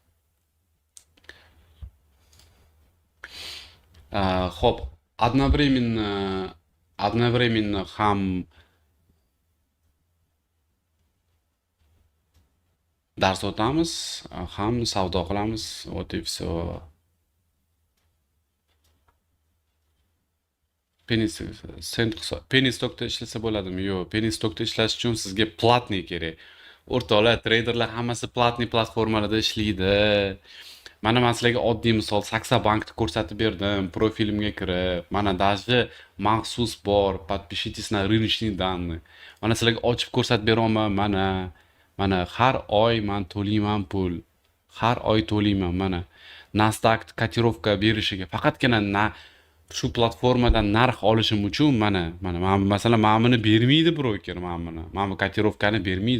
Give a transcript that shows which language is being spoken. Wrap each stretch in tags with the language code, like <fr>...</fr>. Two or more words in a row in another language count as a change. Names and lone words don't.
<uz>Xo'p, одновременно ham dars o'tamiz, ham savdo qilamiz.</uz> <ru>Вот и все.</ru> <uz>Penny stockda ishlasa bo'ladimi? Yo'q, penny stockda ishlash uchun sizga platniy kerak. O'rtoqlar, treyderlar hammasi platniy platformalarda ishlaydi. Mana men sizlarga oddiy misol Saxabankni ko'rsatib berdim, profilimga kirib. Mana даже maxsus bor,</uz> <ru>подпишитесь на рыночные данные.</ru> <uz>Mana sizlarga ochib ko'rsatib beraman. Mana har oy men to'layman pul. Har oy to'layman mana. Nasdaq kotirovka berishiga faqatgina shu platformadan narx olishim uchun mana masalan mana buni bermaydi broker, mana bu kotirovkani bermaydi.</uz>